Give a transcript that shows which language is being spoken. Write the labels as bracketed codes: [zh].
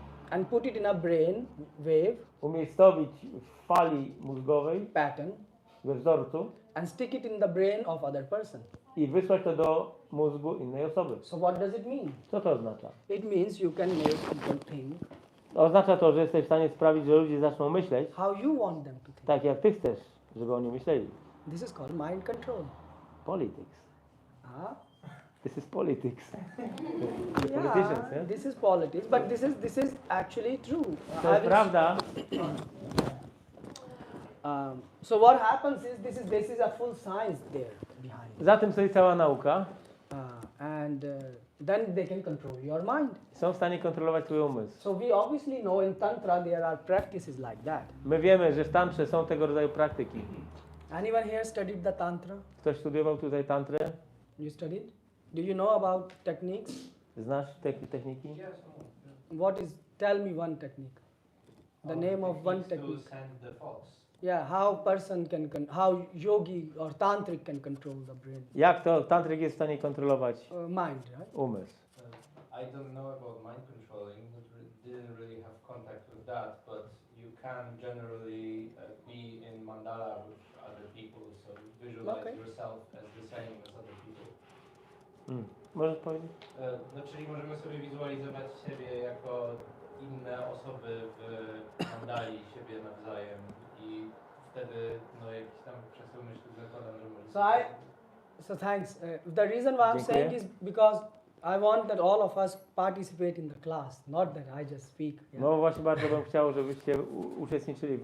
[en] and put it in a brain wave [pl] umiejscowić w fali mózgowej, [en] pattern [pl] we wzorcu [en] and stick it in the brain of other person. [pl] i wysłać to do mózgu innej osoby. [en] So what does it mean? [pl] Co to oznacza? [en] It means you can make people think [pl] To oznacza to, że jesteś w stanie sprawić, że ludzie zaczną myśleć [en] how you want them to think. [pl] tak, jak ty chcesz, żeby oni myśleli. [en] This is called mind control. Politics. Ah, This is politics. The yeah, politicians, yeah? this is politics, but this is actually true. [pl] To jest prawda. [en] So what happens is this is a full science there behind it. [pl] Za tym stoi cała nauka. [en] And then they can control your mind. [pl] Są w stanie kontrolować twój umysł. [en] So we obviously know in Tantra there are practices like that. [pl] My wiemy, że w tantrze są tego rodzaju praktyki. [en] Anyone here studied the Tantra? [pl] Ktoś studiował tutaj tantrę? [en] You studied? Do you know about techniques? [pl] Znasz te techniki? [en] Tell me one technique. The name of one technique. To send the thoughts. Yeah, how person how yogi or tantric can control the brain, [pl] Jak to tantryk jest w stanie kontrolować [en] mind, right? [pl] umysł? [en] I don't know about mind controlling. Didn't really have contact with that, but you can generally be in mandala, which other people. So visualize Okay. yourself as the same as other people. [pl] Możesz powiedzieć? No, czyli możemy sobie wizualizować siebie jako inne osoby w mandali siebie nawzajem i wtedy no jakiś tam przesył myśli zakładam, że może [en] So thanks. The reason why I'm saying is because I want that all of us participate in the class, not that I just speak. Yeah. [pl] No właśnie bardzo bym chciał, żebyście uczestniczyli w